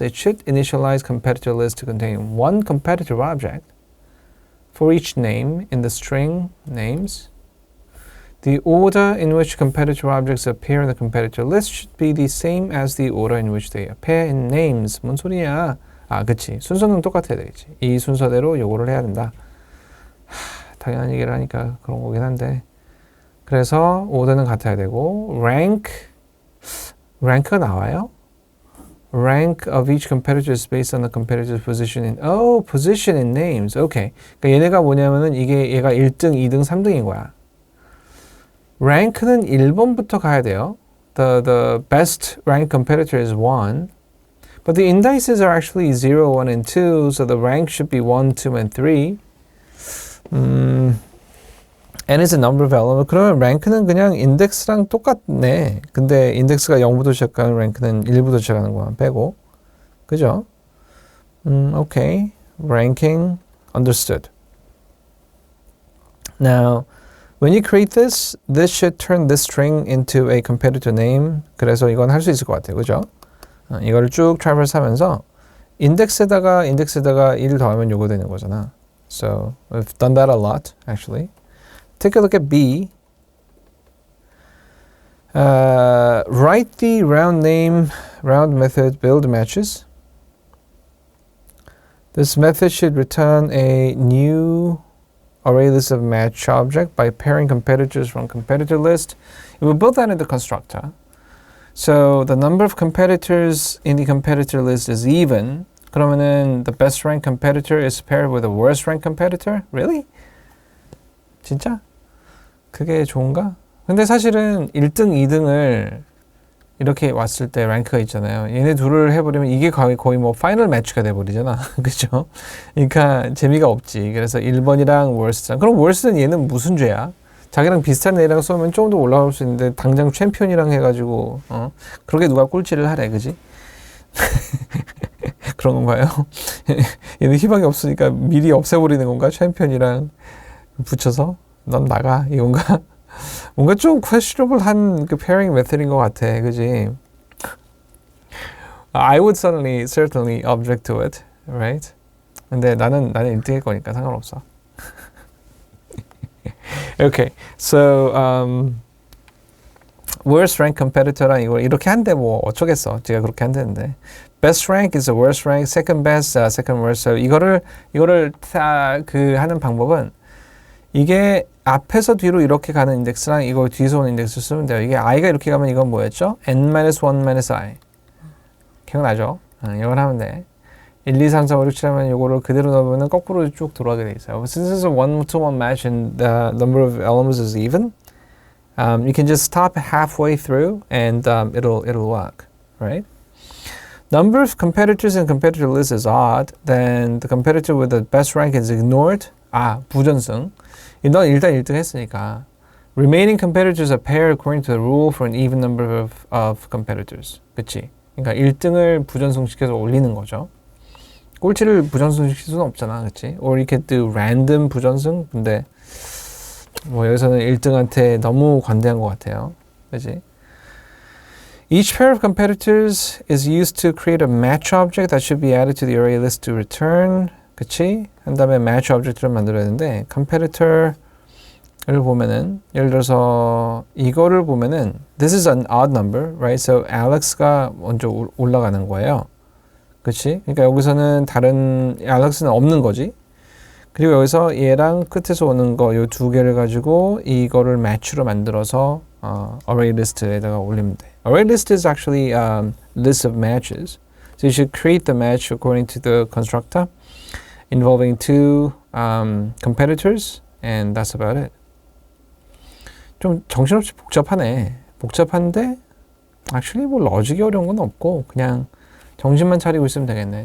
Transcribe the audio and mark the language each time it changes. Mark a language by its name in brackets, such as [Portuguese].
[English] It should initialize competitor list to contain one competitor object for each name in the string names. The order in which competitor objects appear in the competitor list should be the same as the order in which they appear in names. [Korean] 뭔 소리야? 그치. 순서는 똑같아야 되겠지. 이 순서대로 요거를 해야 된다. 당연한 얘기를 하니까 그런 거긴 한데. 그래서 order는 같아야 되고, rank가 나와요? [English] Rank of each competitor is based on the competitor's position position in names. Okay. [Korean] 그러니까 얘네가 뭐냐면은 얘가 1등, 2등, 3등인 거야. rank는 1번부터 가야 돼요. [English] The best ranked competitor is 1. But the indices are actually 0, 1, and 2, so the rank should be 1, 2, and 3. n is a number of elements. [Korean] 그러면 rank는 그냥 index랑 똑같네. 근데 index가 0부터 시작하는 rank는 1부터 시작하는 것만 빼고. 그죠? [English] Okay. Ranking understood. Now, when you create this should turn this string into a competitor name. [Korean] 그래서 이건 할 수 있을 것 같아요. 그죠? 이거를 쭉 traverse 하면서 인덱스에다가 1 더하면 요거 되는 거잖아. [English] So, we've done that a lot, actually. Take a look at B. Write the round name round method build matches. This method should return a new array list of match object by pairing competitors from competitor list. It will build that in the constructor. So the number of competitors in the competitor list is even. [Korean] 그러면은 [English] the best ranked competitor is paired with the worst ranked competitor? Really? [Korean] 진짜? 그게 좋은가? 근데 사실은 1등, 2등을 이렇게 왔을 때 랭크가 있잖아요. 얘네 둘을 해버리면 이게 거의 뭐 파이널 매치가 돼버리잖아. 그죠? 그러니까 재미가 없지. 그래서 1번이랑 월스트랑. 그럼 월스트는 얘는 무슨 죄야? 자기랑 비슷한 애랑 쏘면 좀 더 올라올 수 있는데 당장 챔피언이랑 해가지고 그렇게 누가 꼴찌를 하래. 그지? 그런 건가요? 얘는 희망이 없으니까 미리 없애버리는 건가? 챔피언이랑 붙여서 넌 나가 이건가? 뭔가 좀 questionable한 그 pairing method인 것 같아, 그지? [English] I would certainly object to it, right? [Korean] 근데 나는 1등일 거니까 상관없어. Okay, so worst rank competitor랑 이걸 이렇게 한대 뭐 어쩌겠어? 제가 그렇게 한다는데. [English] Best rank is the worst rank, second best, second worst. [Korean] So 이거를 다 그 하는 방법은 이게 앞에서 뒤로 이렇게 가는 인덱스랑 이거 뒤에서 오는 인덱스 쓰면 돼요. 이게 i가 이렇게 가면 이건 뭐였죠? n-1-i. 기억나죠? 이걸 하면 돼. 1, 2, 3, 4, 5, 6, 7 하면 이거를 그대로 넣으면 거꾸로 쭉 돌아가게 돼 있어요. [English] Since it's a 1-to-1 match and the number of elements is even, you can just stop halfway through and it'll work, right? Number of competitors in competitor list is odd, then the competitor with the best rank is ignored. [Korean] 부전승. 넌 일단 1등 했으니까. [English] Remaining competitors are paired according to the rule for an even number of competitors. [Korean] 그치? 그러니까 1등을 부전승시켜서 올리는 거죠. 꼴찌를 부전승시킬 수는 없잖아. 그치? [English] Or you can do random 부전승. [Korean] 근데 뭐 여기서는 1등한테 너무 관대한 것 같아요. 그치? [English] Each pair of competitors is used to create a match object that should be added to the array list to return. [Korean] 그치? 한 다음에 match object를 만들어야 되는데 competitor를 보면은 예를 들어서 이거를 보면은 [English] this is an odd number, right? [Korean] So Alex가 먼저 올라가는 거예요. 그치? 그러니까 여기서는 다른 Alex는 없는 거지. 그리고 여기서 얘랑 끝에서 오는 거 요 두 개를 가지고 이거를 match로 만들어서 array list에다가 올리면 돼. [English] Array list is actually list of matches. So you should create the match according to the constructor involving two competitors, and that's about it. [Korean] 좀 정신없이 복잡하네. 복잡한데 actually 뭐 로직이 어려운 건 없고 그냥 정신만 차리고 있으면 되겠네.